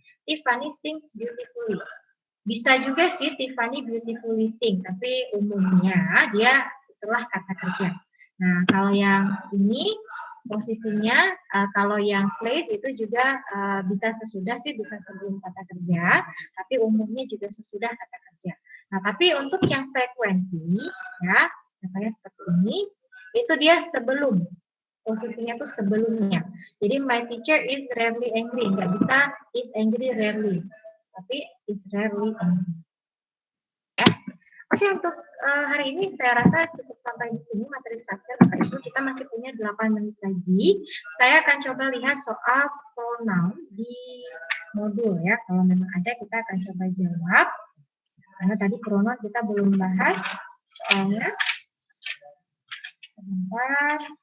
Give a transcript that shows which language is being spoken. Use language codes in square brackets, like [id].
[en] Tiffany sings beautifully. [id] Bisa juga sih [en] Tiffany beautifully sing, [id] tapi umumnya dia setelah kata kerja. Nah, kalau yang ini posisinya kalau yang place itu juga bisa sesudah sih, bisa sebelum kata kerja, tapi umumnya juga sesudah kata kerja. Nah, tapi untuk yang frekuensi ya, contohnya seperti ini, itu dia sebelum, posisinya tuh sebelumnya. Jadi [en] my teacher is rarely angry, [id] nggak bisa [en] is angry rarely, [id] tapi [en] is rarely angry. [id] Oke, untuk hari ini saya rasa cukup sampai di sini materi structure Bapak Ibu. Kita masih punya 8 menit lagi. Saya akan coba lihat soal pronoun di modul ya. Kalau memang ada kita akan coba jawab. Karena tadi pronoun kita belum bahas soalnya. Sebentar.